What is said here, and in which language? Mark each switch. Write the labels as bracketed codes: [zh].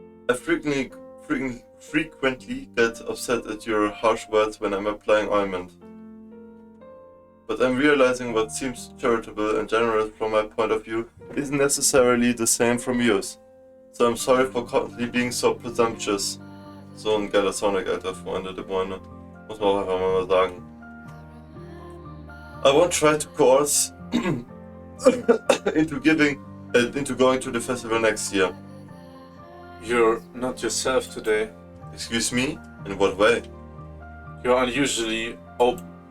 [en] I frequently get upset at your harsh words when I'm applying ointment. But I'm realizing what seems charitable and generous from my point of view isn't necessarily the same from yours. So I'm sorry for constantly being so presumptuous. [de] So ein geiler Soundtrack, Alter, Freunde der Freunde. Muss man auch einfach mal sagen. [en] I won't try to coerce into going to the festival next year. You're not yourself today. Excuse me? In what way? You're unusually open.